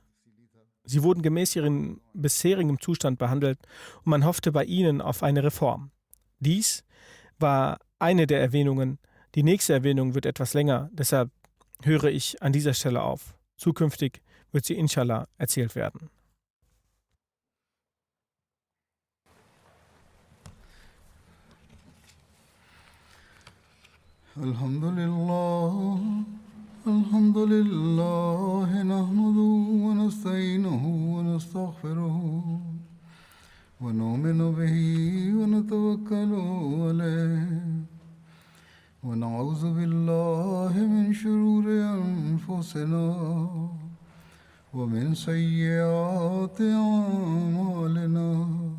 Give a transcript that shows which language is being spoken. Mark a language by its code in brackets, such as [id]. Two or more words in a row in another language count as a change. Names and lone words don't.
[de] Sie wurden gemäß ihrem bisherigen Zustand behandelt und man hoffte bei ihnen auf eine Reform. Dies war eine der Erwähnungen. Die nächste Erwähnung wird etwas länger, deshalb höre ich an dieser Stelle auf. Zukünftig wird sie inshallah erzählt werden. [ar] الحمد لله، الحمد لله، نحمده ونستعينه ونستغفره ونؤمن به ونتوكل عليه ونعوذ بالله من شرور أنفسنا ومن سيئات أعمالنا.